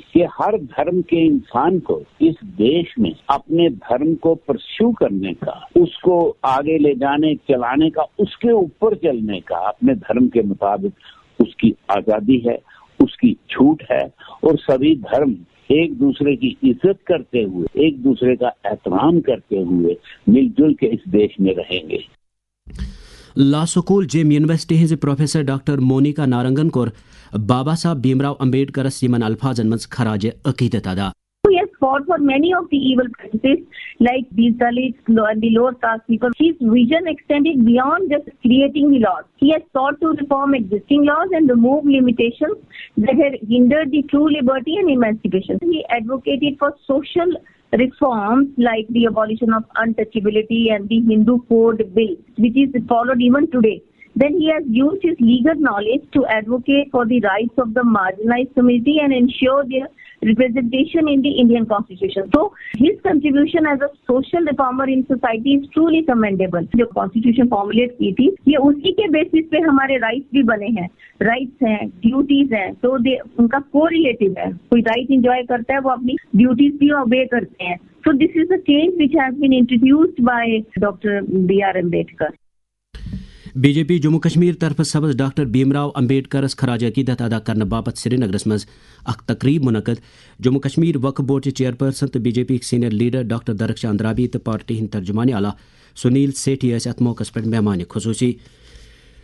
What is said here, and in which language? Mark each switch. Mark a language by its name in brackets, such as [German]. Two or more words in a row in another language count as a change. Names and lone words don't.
[Urdu] کہ ہر دھرم کے انسان کو اس دیش میں اپنے دھرم کو پرسیو کرنے کا، اس کو آگے لے جانے چلانے کا، اس کے اوپر چلنے کا، اپنے دھرم کے مطابق اس کی آزادی ہے، اس کی چھوٹ ہے، اور سبھی دھرم ایک دوسرے کی عزت کرتے ہوئے، ایک دوسرے کا احترام کرتے ہوئے مل جل کے اس دیش میں رہیں گے۔ [Kashmiri] لا سکول جیم یونیورسٹی ہٕنٛزِ پروفیسر ڈاکٹر مونیکا نارنگن کوٚر بابا صاحب بھیم راؤ امبیڈکرس یمن الفاظن منٛز خراج عقیدت ادا۔ [English] He has fought for many of the evil practices like these Dalits and the lower caste people. His vision extended beyond just creating the laws. He has sought to reform existing laws and remove limitations that had hindered the true liberty and emancipation. He advocated for social reforms like the abolition of untouchability and the Hindu Code Bill, which is followed even today. Then he has used his legal knowledge to advocate for the rights of the marginalized community and ensure their representation in the Indian Constitution. So his contribution as a social reformer in society is truly commendable. [Urdu] جو [English] Constitution formulate [Urdu] کی تھی یہ اسی کے بیسس پہ ہمارے رائٹس بھی بنے ہیں، رائٹس ہیں، ڈیوٹیز ہیں، تو ان کا کو ریلیٹو ہے۔ کوئی [English] right enjoy [Urdu] کرتا ہے وہ اپنی ڈیوٹیز بھی اوبے کرتے ہیں۔ [English] So this is a change which has been introduced by Dr. B.R. Ambedkar. [Kashmiri] بی جے پی جموں کشمیر طرفہٕ سبز ڈاکٹر بھیم راؤ امبیڈکرس خراج عقیدت ادا کرنہٕ باپتھ سری نگرس منٛز اکھ تقریٖب منعقد۔ جموں کشمیر وقف بورڈ چیئرپرسن تہٕ بی جے پی یِکۍ سینئر لیڈر ڈاکٹر درخشان درابی تہٕ پارٹی ہٕنٛدۍ ترجمان اعلیٰ سنیل سیٹھی ٲسۍ اتھ موقعس پٮ۪ٹھ مہمان خصوٗصی۔